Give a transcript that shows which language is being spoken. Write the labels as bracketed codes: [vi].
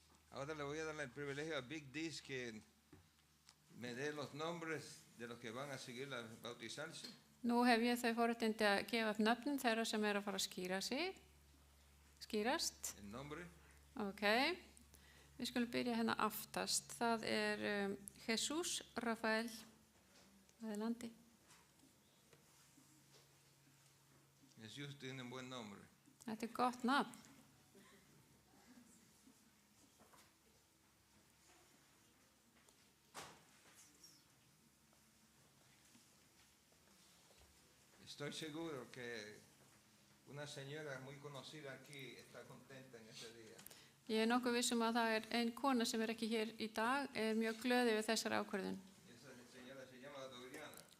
[es] Ahora le voy a dar el privilegio a Big Dis que me dé los nombres de los que van a seguir a bautizarse. [is] Nú hef ég þau forréttindi að gefa upp nöfnin þeirra sem er að fara að skýrast. [es] El nombre, [is] Ok, við skulum byrja hérna aftast. Það er Jesús Rafael Adelante. [es] Jesús tiene un buen nombre. [is] Þetta er gott nafn. [es] Estoy seguro que una señora muy conocida aquí está contenta en ese día. [is] Ég er nokkuð vissum að það er ein kona sem er ekki hér í dag, er mjög glöð yfir þessari ákvörðun. [es] Esa señora se llama Doriana.